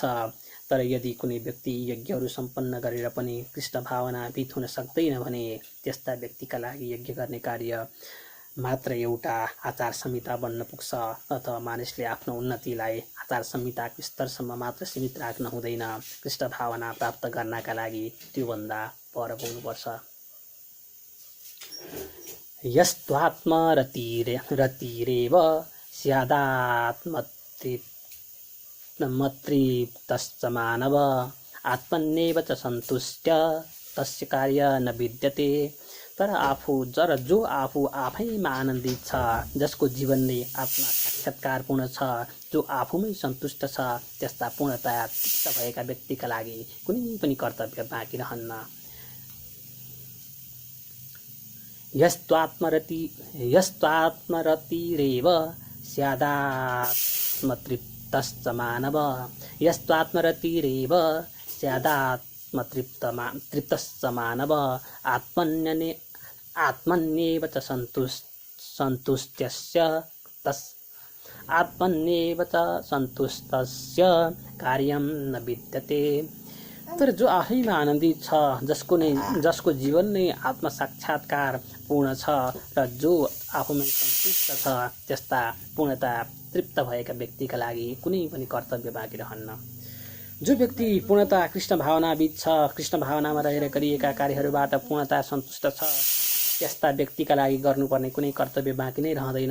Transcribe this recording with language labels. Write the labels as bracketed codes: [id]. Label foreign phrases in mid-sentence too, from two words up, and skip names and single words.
[ne] तर यदि कुनै व्यक्ति यज्ञहरू सम्पन्न गरेर पनि कृष्ण भावनाभित हुन सक्दैन भने त्यस्ता व्यक्तिका लागि यज्ञ गर्ने कार्य मात्र एउटा आचार संहिता बन्न पुग्छ। अथवा मानिसले आफ्नो उन्नतिलाई आचार संहिताको स्तरसम्म मात्र सीमित राख्न हुँदैन। कृष्ण भावना प्राप्त गर्नका लागि त्योभन्दा पर पुग्नुपर्छ। [sa] यस्त्वात्मरतिरेव स्यादात्मतृप्तश्च मानव आत्मन्येव च सन्तुष्ट तस्य कार्य न विद्यते। [ne] तर जो आफू आफैमा आनन्दित छ, जसको जीवन नै आत्मा साक्षात्कारपूर्ण छ, जो आफूमै सन्तुष्ट छ, त्यस्ता पूर्णतया तृप्त भएका व्यक्तिका लागि कुनै पनि कर्तव्य बाँकी रहन्न। [sa] यस्त्वात्मरतिरेव स्यादात्मतृप्तश्च मानव यस्त्वात्मरतिरेव स्यादात्मतृप्तश्च मानव आत्मन्येव च सन्तुष्टस्य कार्यं न विद्यते। [ne] तर जो आफैमा आनन्दित छ, जसको जीवन नै आत्मसाक्षात्कार पूर्ण छ र जो आफूमै सन्तुष्ट छ, त्यस्ता पूर्णतया तृप्त भएका व्यक्तिका लागि कुनै पनि कर्तव्य बाँकी रहन्न। जो व्यक्ति पूर्णतया कृष्ण भावनाविद छ, कृष्ण भावनामा रहेर गरिएका कार्यहरूबाट पूर्णतया सन्तुष्ट छ, त्यस्ता व्यक्तिका लागि गर्नुपर्ने कुनै कर्तव्य बाँकी नै रहँदैन।